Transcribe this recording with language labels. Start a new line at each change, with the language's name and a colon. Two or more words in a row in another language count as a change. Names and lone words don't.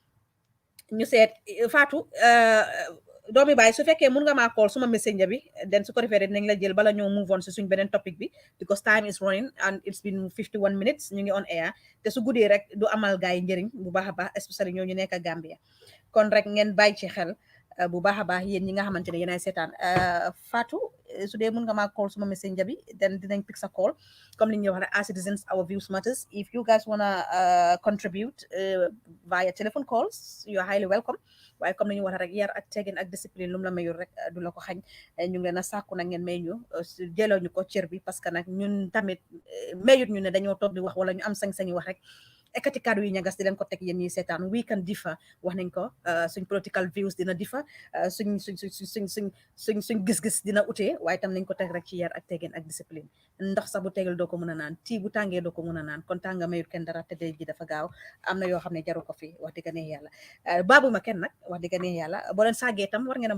Wolof: ñu seet Fatou doomi baay su fekkee mun nga maa call suma messenger bi den su ko defee dinañ la jël bala ñoo
English: move on
Wolof: si suñ beneen topic bi
English: because time is running and it's been 51 minutes
Wolof: ñu ngi
English: on air
Wolof: te su guddee rek du amal gaay yi njëriñ bu baax a baax especially ñoo ñu nekk Gambia kon rek ngeen bàyyi ci xel bu baax a baax yéen ñi nga xamante ne yéenay seetaan Fatou su dee mun nga maa call suma messenger bi den dinañ pick sa call comme li ñuy wax rek
English: as citizens our views matters if you guys wanna contribute via telephone calls you are highly welcome
Wolof: waaye comme ni ñu wax rek yar ak teggin ak discipline lu mu la mayul rek du la ko xañ ñu ngi leen a sàkku nag ngeen may ñu jëloo ñu ko cër bi
French: parce que
Wolof: nag ñun tamit mayut ñu ne dañoo toog di wax wala ñu am sañ-sañi wax rek ekkati kàddu yi ñagas di leen ko teg yéen ñi seetaan
English: we can differ
Wolof: wax nañ ko suñ
English: political views
Wolof: dina differ suñ gis-gis dina utee waaye tam nañ ko teg rek ci yar ak teggin ak discipline ndox sax bu tegal doo ko mën a naan tii bu tàngee doo ko mën a naan kon tànga mayut kenn dara te dee ji dafa gaaw am na yoo xam ne jaru ko fi wax dëgg neex yàlla baabu ma kenn nag wax dëgg neex yàlla boo leen sàggee tam war ngeen a